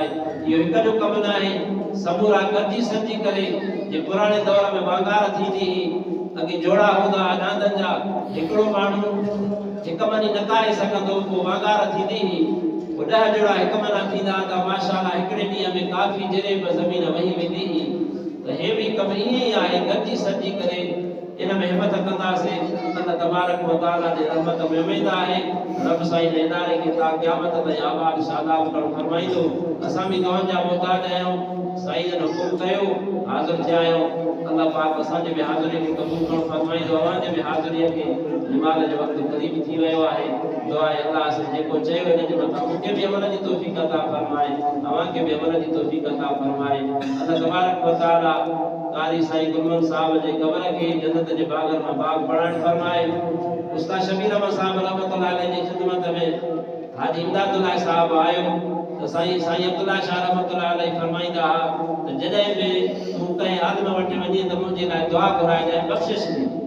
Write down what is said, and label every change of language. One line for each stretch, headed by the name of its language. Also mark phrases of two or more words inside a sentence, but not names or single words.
Sindhi: इहो हिकु जो कमु न आहे, समूरा गॾिजी सजी करे जे पुराणे दौर में वांगार थींदी हुई, अॻे जोड़ा हूंदा अनादनि जा, हिकिड़ो माण्हू हिकु मनी न काए सघंदो, पोइ वांगार थींदी हुई, पोइ 10 जोड़ा हिकु मना थींदा त माशाअल्लाह हिकिड़े ॾींहं में काफ़ी जरे ज़मीन वही वेंदी हुई। त हे बि कमु ईअं ई आहे, गॾिजी सजी करे इन में हिम्मत कंदासीं
Arabic: الله تبارك وتعالى
Sindhi: जे रहमत में उम्मीद आहे रब साईं जे इदारे खे ता क़यामत ताईं आबाद शादाब करणु फरमाईंदो। असां बि तव्हां जा मोहताज आहियूं, साईं जन हुकुम कयो हाज़िर थिया आहियूं। अल्लाह पाक असांजे बि हाज़िरी खे क़बूल करणु फरमाईंदो। अव्हांजे बि हाज़िरीअ खे निमाल जो वक़्तु क़रीब थी वियो आहे। दुआ आहे अल्लाह से जेको चयो हिन जे मथां मूंखे बि अमल जी तौफ़ीक़ अता फरमाए, अव्हांखे बि अमल जी तौफ़ीक़ अता फरमाए।
Arabic: الله تبارك وتعالى
Sindhi: कारी साईं गुलमन साहब जे कब्र खे जन्नत जे बाग़न में बाग़ बणाइण फरमाए। उस्ताद शबीर अहमद साहब
Arabic: رحمة الله عليه
Sindhi: जी खिदमत में हाजी इमदादुल्लाह साहब आयो त साईं अब्दुल्ला शाह
Arabic: رحمة الله عليه
Sindhi: फरमाईंदा त जॾहिं बि तूं कंहिं आलिम वटि वञी त मुंहिंजे लाइ दुआ घुराइजांइ, बख़्शिश ॾे।